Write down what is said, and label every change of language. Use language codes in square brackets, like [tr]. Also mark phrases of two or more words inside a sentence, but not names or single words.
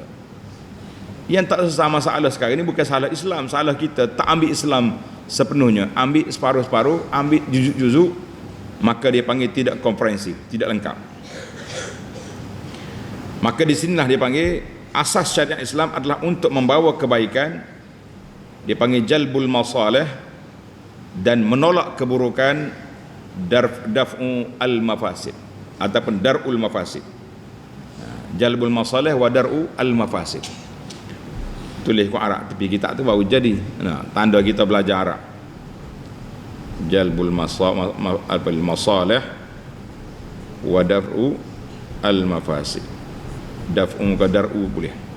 [ms] Yang tak selesai masalah sekarang ini bukan salah Islam, salah kita tak ambil Islam sepenuhnya, ambil separuh-separuh, ambil juzuk-juzuk, maka dia panggil tidak komprehensif, tidak lengkap. Maka di sinilah dia panggil asas syariat Islam adalah untuk membawa kebaikan, dia panggil [ar] جلب المصالح, [ms] dan menolak keburukan, [ar] دفع المفاسد [ms] ataupun [ar] درء المفاسد. جلب المصالح و درء المفاسد. [ms] Tulis ku Arab tepi kitab tu baru jadi. Tanda kita belajar Arab. [ar] جلب المصالح و درء المفاسد. [ms] Daf'u ke dar'u boleh.